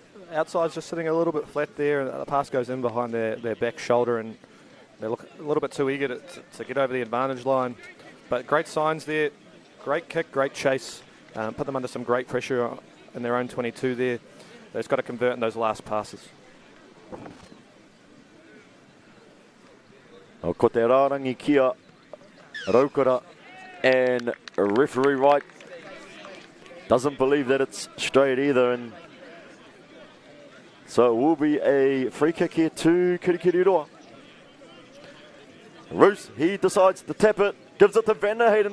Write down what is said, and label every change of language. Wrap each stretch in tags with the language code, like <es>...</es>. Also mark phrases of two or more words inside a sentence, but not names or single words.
<en>Outside's just sitting a little bit flat there, and the pass goes in behind their back shoulder, and they look a little bit too eager to get over the advantage line. But great signs there, great kick, great chase, put them under some great pressure in their own 22 there. They've just got to convert in those last passes.</en> <mi>Ko te rārangi kia Rotorua,</mi> <en>and referee Wright doesn't believe that it's straight either, and so it will be a free kick here to Kirikiriroa. Roos, he decides to tap it, gives it to Vanderheiden.</en>